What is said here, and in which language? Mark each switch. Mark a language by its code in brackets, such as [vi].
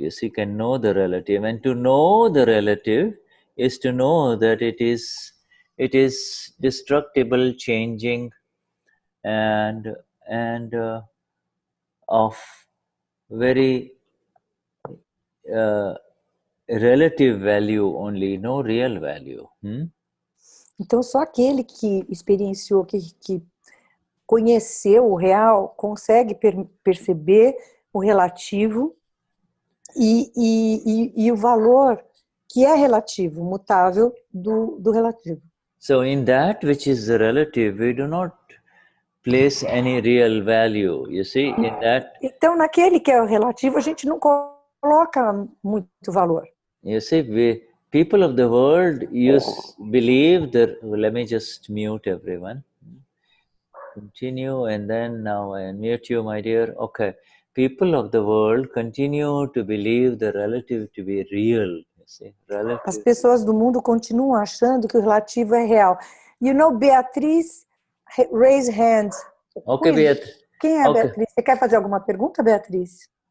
[en] You see, can know the relative. And to know the relative is to know that it is destructible, changing, and of very relative value only, no real value. [pt] Então, só aquele que experienciou, que conheceu o real, consegue perceber o relativo e o valor que é relativo, mutável do relativo. [en] So in that which is relative, we do not place any real value. You see, in that. [pt] Então, naquele que é o relativo, a gente não coloca muito valor. [en] You see, people of the world believe that. Let me just mute everyone. Continue, and then now I unmute you, my dear. Okay. People of the world continue to believe the relative to be real. [pt] As pessoas do mundo continuam achando que o relativo é real. [en] You know, Beatriz, raise hand. Okay, Beatriz. [pt] Quem é Beatriz? Você quer fazer alguma pergunta, Beatriz?